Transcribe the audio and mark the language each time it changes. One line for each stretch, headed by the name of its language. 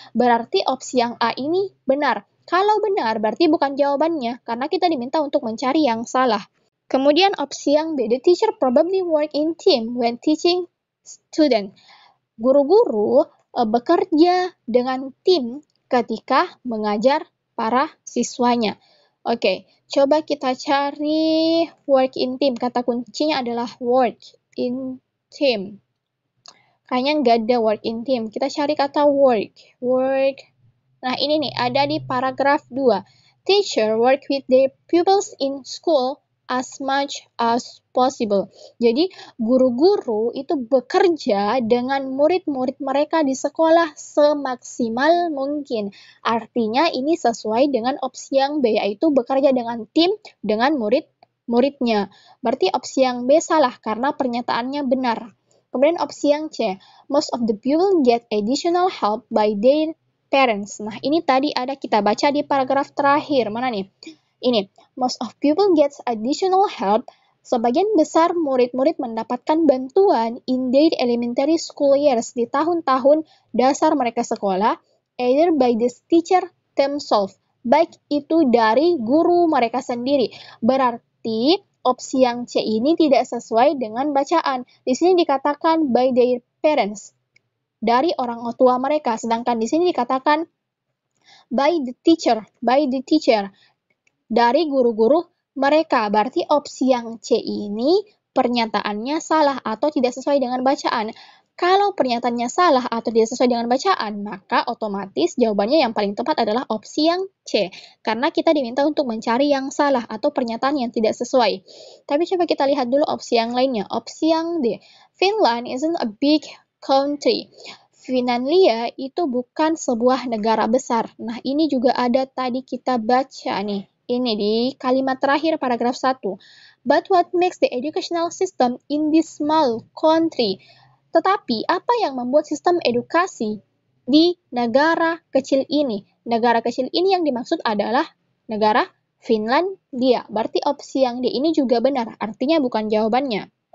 Indonesian: Berarti opsi yang A ini benar. Kalau benar, berarti bukan jawabannya, karena kita diminta untuk mencari yang salah. Kemudian opsi yang B,
English: the teacher probably work in team when teaching student.
Indonesian: Guru-guru bekerja dengan tim ketika mengajar para siswanya. Oke, coba kita cari work in team. Kata kuncinya adalah work in team. Kayaknya nggak ada work in team. Kita cari kata work. Nah, ini nih, ada di paragraf 2.
English: Teacher work with their pupils in school as much as possible.
Indonesian: Jadi, guru-guru itu bekerja dengan murid-murid mereka di sekolah semaksimal mungkin. Artinya, ini sesuai dengan opsi yang B, yaitu bekerja dengan tim, dengan murid muridnya. Berarti opsi yang B salah karena pernyataannya benar. Kemudian opsi yang C,
English: most of the pupils get additional help by their parents.
Indonesian: Nah, ini tadi ada kita baca di paragraf terakhir. Mana nih?
English: Ini, most of pupils get additional help.
Indonesian: Sebagian besar murid-murid mendapatkan bantuan
English: in their elementary school years
Indonesian: di tahun-tahun dasar mereka sekolah,
English: either by the teacher themselves,
Indonesian: baik itu dari guru mereka sendiri. Berarti opsi yang C ini tidak sesuai dengan bacaan. Di sini dikatakan
English: by their parents,
Indonesian: dari orang tua mereka, sedangkan di sini dikatakan
English: by the teacher,
Indonesian: dari guru-guru mereka. Berarti opsi yang C ini pernyataannya salah atau tidak sesuai dengan bacaan. Kalau pernyataannya salah atau tidak sesuai dengan bacaan, maka otomatis jawabannya yang paling tepat adalah opsi yang C. Karena kita diminta untuk mencari yang salah atau pernyataan yang tidak sesuai. Tapi coba kita lihat dulu opsi yang lainnya. Opsi yang D.
English: Finland isn't a big country.
Indonesian: Finlandia itu bukan sebuah negara besar. Nah, ini juga ada tadi kita baca nih. Ini di kalimat terakhir paragraf 1.
English: But what makes the educational system in this small country?
Indonesian: Tetapi, apa yang membuat sistem edukasi di negara kecil ini? Negara kecil ini yang dimaksud adalah negara Finlandia. Berarti opsi yang D ini juga benar, artinya bukan jawabannya.